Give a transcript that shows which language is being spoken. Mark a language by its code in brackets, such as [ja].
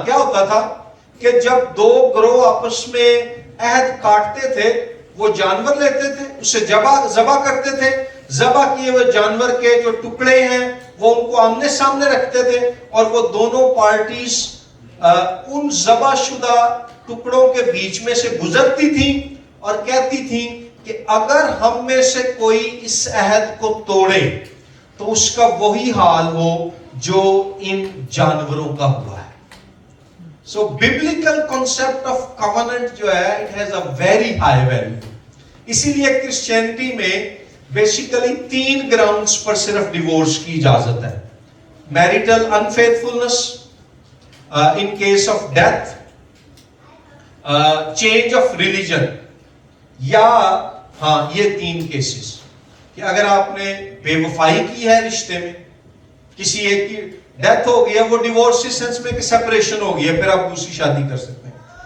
[ur] کیا ہوتا تھا کہ جب دو گروہ آپس میں عہد کاٹتے تھے, وہ جانور لیتے تھے, اسے ذبح کرتے تھے, ذبح کیے ہوئے جانور کے جو ٹکڑے ہیں وہ ان کو آمنے سامنے رکھتے تھے, اور وہ دونوں پارٹیز ان ذبح شدہ ٹکڑوں کے بیچ میں سے گزرتی تھیں اور کہتی تھیں کہ اگر ہم میں سے کوئی اس عہد کو توڑے تو اس کا وہی حال ہو جو ان جانوروں کا ہوا ہے. [en] So biblical concept of covenant [ur] جو ہے [en] it has a very high value. [ur] اسی لیے کرسچینٹی میں بیسیکلی 3 گراؤنڈز پر صرف ڈیورس کی اجازت ہے. [en] marital unfaithfulness, in case of death, change of religion, [ur] یا ہاں یہ 3 کیسز کہ اگر آپ نے بے وفائی کی ہے رشتے میں, کسی ایک کی ڈیتھ ہو گئی ہے, وہ ڈیورس اس سینس میں کہ سیپریشن ہو گئی ہے, پھر آپ دوسری شادی کر سکتے ہیں.